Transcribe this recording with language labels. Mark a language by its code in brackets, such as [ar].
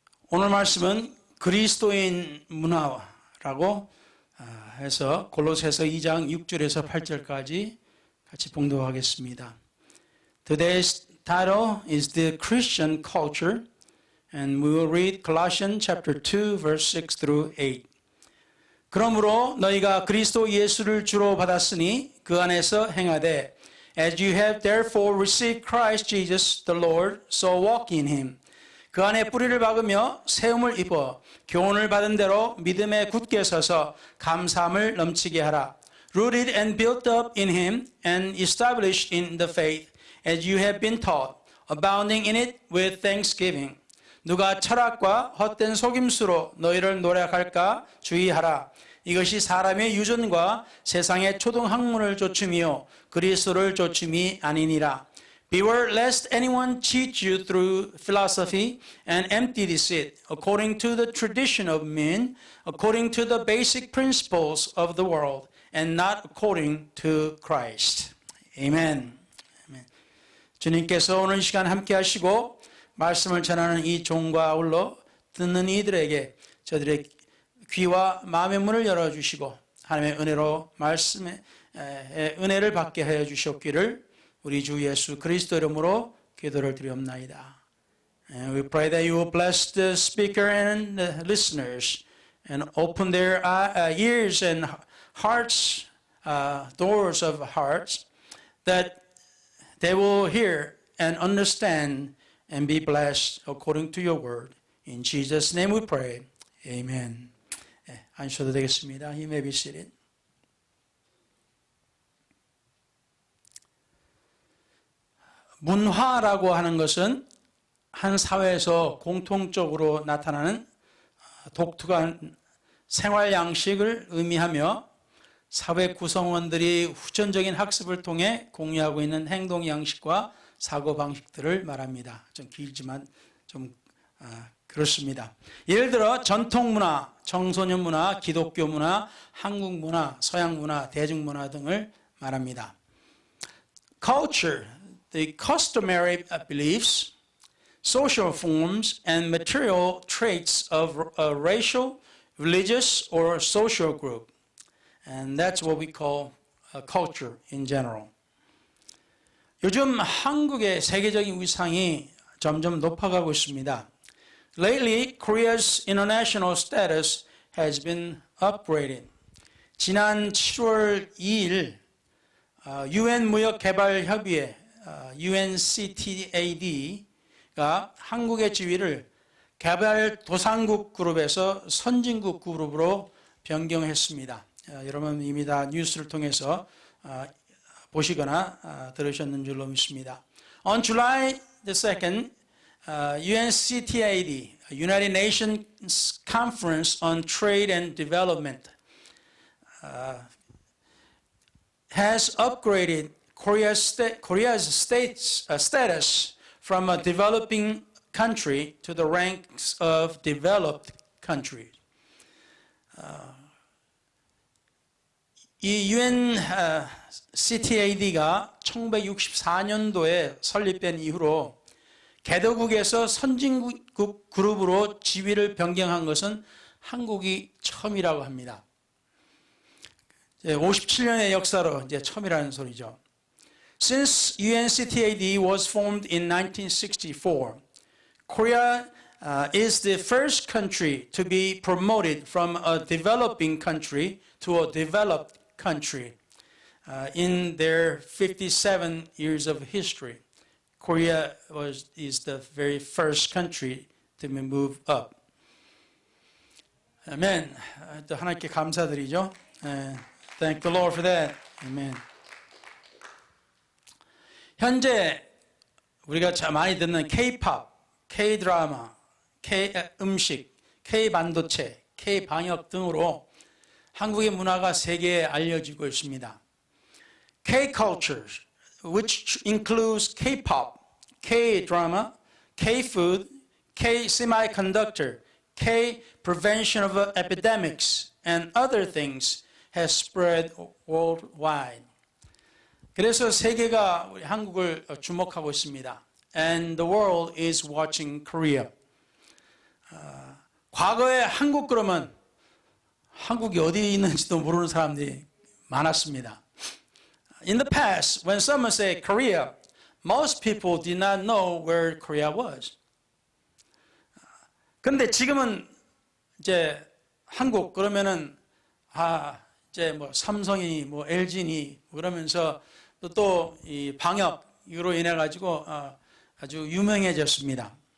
[ko] 오늘 말씀은 그리스도인 문화라고 해서 골로새서 2장 6절에서 8절까지 같이 봉독하겠습니다. [en] Today's title is The Christian Culture, and we will read Colossians chapter 2, verse 6 through 8. [ko] 그러므로 너희가 그리스도 예수를 주로 받았으니 그 안에서 행하되 [en] As you have therefore received Christ Jesus the Lord, so walk in him. [ko] 그 안에 뿌리를 박으며 세움을 입어 교훈을 받은 대로 믿음에 굳게 서서 감사함을 넘치게 하라. [en] Rooted and built up in him and established in the faith as you have been taught, abounding in it with thanksgiving. [ko] 누가 철학과 헛된 속임수로 너희를 노력할까 주의하라. 이것이 사람의 유전과 세상의 초등학문을 좇음이요 그리스도를 좇음이 아니니라. [en] Beware lest anyone cheat you through philosophy and empty deceit, according to the tradition of men, according to the basic principles of the world, and not according to Christ. Amen. [ko] 주님께서 오늘 이 시간 함께 하시고 말씀을 전하는 이 종과 아울러 듣는 이들에게 저들의 귀와 마음의 문을 열어주시고 하나님의 은혜로 말씀의 은혜를 받게 하여 주셨기를 우리 주 예수 그리스도 이름으로 기도를 드리옵나이다. [en] And we pray that you will bless the speaker and the listeners and open their ears and hearts, doors of hearts, that they will hear and understand and be blessed according to your word. In Jesus' name we pray. Amen. [ko] 앉으셔도 되겠습니다. [en] You may be seated. [ko] 문화라고 하는 것은 한 사회에서 공통적으로 나타나는 독특한 생활 양식을 의미하며 사회 구성원들이 후천적인 학습을 통해 공유하고 있는 행동 양식과 사고 방식들을 말합니다. 좀 길지만 좀 그렇습니다. 예를 들어 전통 문화, 청소년 문화, 기독교 문화, 한국 문화, 서양 문화, 대중 문화 등을 말합니다. [en] Culture, the customary beliefs, social forms, and material traits of a racial, religious, or social group. And that's what we call culture in general. [ko] 요즘 한국의 세계적인 위상이 점점 높아가고 있습니다. [en] Lately, Korea's international status has been upgraded. [ko] 지난 7월 2일 UN 무역개발협의회 UNCTAD가 한국의 지위를 개발도상국 그룹에서 선진국 그룹으로 변경했습니다. 여러분 이미 다 뉴스를 통해서 보시거나 들으셨는 줄로 믿습니다. [en] On July the 2nd, UNCTAD, United Nations Conference on Trade and Development, has upgraded Korea's status from a developing country to the ranks of developed countries. [ko] 이 UNCTAD가 1964년도에 설립된 이후로 개도국에서 선진국 그룹으로 지위를 변경한 것은 한국이 처음이라고 합니다. 57년의 역사로 이제 처음이라는 소리죠. [en] Since UNCTAD was formed in 1964, Korea is the first country to be promoted from a developing country to a developed country in their 57 years of history. Korea is the very first country to move up. Amen. [ko] 또 하나님께 감사드리죠. [en] Thank the Lord for that. Amen. [ko] 현재 우리가 많이 듣는 K-pop, K-드라마, K-음식, K-반도체, K-방역 등으로 한국의 문화가 세계에 알려지고 있습니다. [en] K-culture, which includes K-pop, K-drama, K-food, K-semiconductor, K-prevention of epidemics, and other things has spread worldwide. [ko] 그래서 세계가 우리 한국을 주목하고 있습니다. [en] And the world is watching Korea. [ko] 과거에 한국 그러면 한국이 어디 있는지도 모르는 사람들이 많았습니다. [en] In the past, when someone said Korea, most people did not know where Korea was. [ko] 근데 지금은 이제 한국 그러면은 이제 뭐 삼성이 뭐 LG니 그러면서 또 이 방역으로 인해 가지고 아주 유명해졌습니다.